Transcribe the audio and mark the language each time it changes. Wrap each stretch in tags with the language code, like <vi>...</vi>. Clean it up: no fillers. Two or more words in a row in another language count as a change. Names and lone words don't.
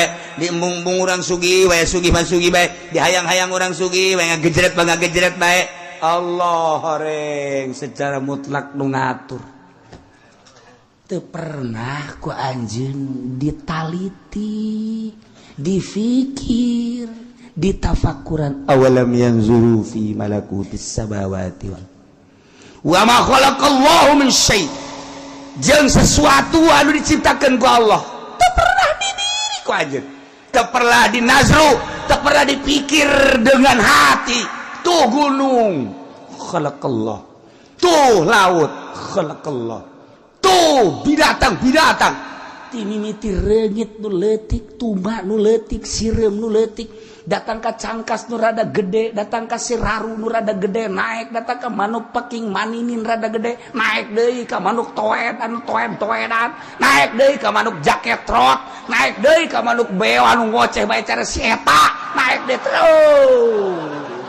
<su>Diembung-embung urang sugih, wayah sugih mah sugih bae. Dihayang-hayang urang sugih, wayah ngagejret mah ngagejret bae. Allah reng</su> <id>secara mutlak</id> <su>nu ngatur. Teu pernah ku anjeun ditaliti, difikir, ditafakuran.</su> <ar>أولم ينظروا في ملكوت السماوات وال وما خلق الله من شيء'.</ar> <su>Jeung sesuatu anu diciptakeun ku Allah teu pernah didiri ku anjeun, teu pernah dinazru, teu pernah dipikir</su> <id>dengan hati.</id> <su>Tuh gunung khalaqallah, tuh laut khalaqallah, tuh binatang-binatang ti mimiti reungit nu leutik, tumbak nu leutik, sireum nu leutik, datang ka cangkas nu rada gede, datang ka siraru nu rada gede, naik datang ka manuk peking maninin rada gede, naik deui ka manuk toed anu toed-toedan, naik deui ka manuk jaket rot, naik deui ka manuk beo anu ngoceh bae cara si eta, naik deui terus.</su>